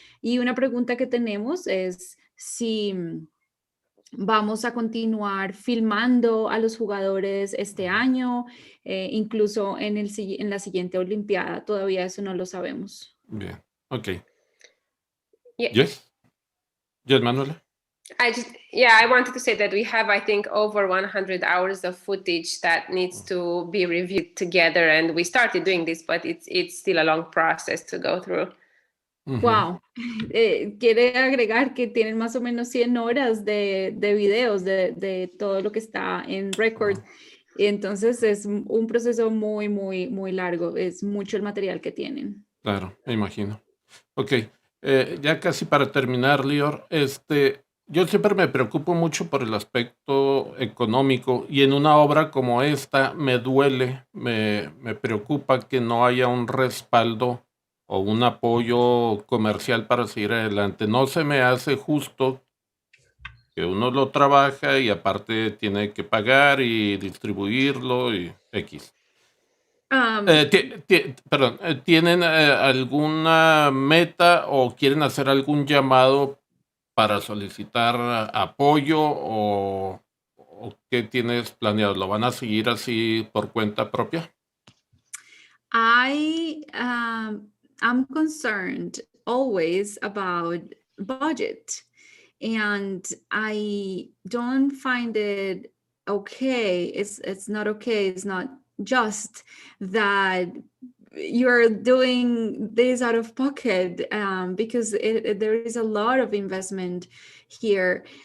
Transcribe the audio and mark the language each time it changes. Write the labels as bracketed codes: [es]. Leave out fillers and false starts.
[es] Y una pregunta que tenemos es si vamos a continuar filmando a los jugadores este año, incluso en la siguiente Olimpiada. Todavía eso no lo sabemos. Bien, ok. [en] Yeah. Yes, Manuela. I wanted to say that we have, I think, over 100 hours of footage that needs to be reviewed together, and we started doing this, but it's still a long process to go through. Wow. [es] Quiere agregar que tienen más o menos 100 horas de videos de todo lo que está en record. Entonces es un proceso muy, muy, muy largo. Es mucho el material que tienen. Claro, me imagino. Ok, ya casi para terminar, Lior, yo siempre me preocupo mucho por el aspecto económico, y en una obra como esta me duele, me preocupa que no haya un respaldo o un apoyo comercial para seguir adelante. No se me hace justo que uno lo trabaja y aparte tiene que pagar y distribuirlo y X. Perdón, ¿tienen alguna meta o quieren hacer algún llamado para solicitar apoyo o qué tienes planeado? ¿Lo van a seguir así por cuenta propia? [en] I'm concerned always about budget, and I don't find it okay. It's not okay. It's not just that you're doing this out of pocket, because there is a lot of investment here.